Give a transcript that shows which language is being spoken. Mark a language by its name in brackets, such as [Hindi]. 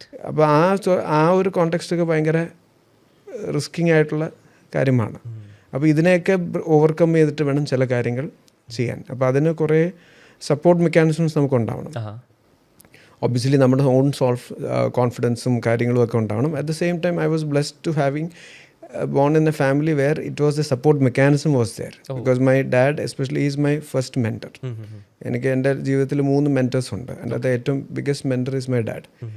[Malayalam] അപ്പോൾ ആ ഒരു കോണ്ടെക്സ്റ്റൊക്കെ ഭയങ്കര റിസ്കിങ് ആയിട്ടുള്ള കാര്യമാണ്. അപ്പോൾ ഇതിനെയൊക്കെ ഓവർകം ചെയ്തിട്ട് വേണം ചില കാര്യങ്ങൾ ചെയ്യാൻ. അപ്പോൾ അതിന് കുറേ സപ്പോർട്ട് മെക്കാനിസംസ് നമുക്ക് ഉണ്ടാവണം. ഒബ്വിയസ്ലി നമ്മുടെ ഓൺ കോൺഫിഡൻസും കാര്യങ്ങളും ഒക്കെ ഉണ്ടാവണം. [English] At the same time I was blessed to having born in a family where it was the support mechanism was there. Because my dad especially is my first mentor. [Malayalam] എനിക്ക് എൻ്റെ ജീവിതത്തിൽ 3 mentors ഉണ്ട്. എൻ്റെ അത് ഏറ്റവും biggest mentor [English] Is my dad.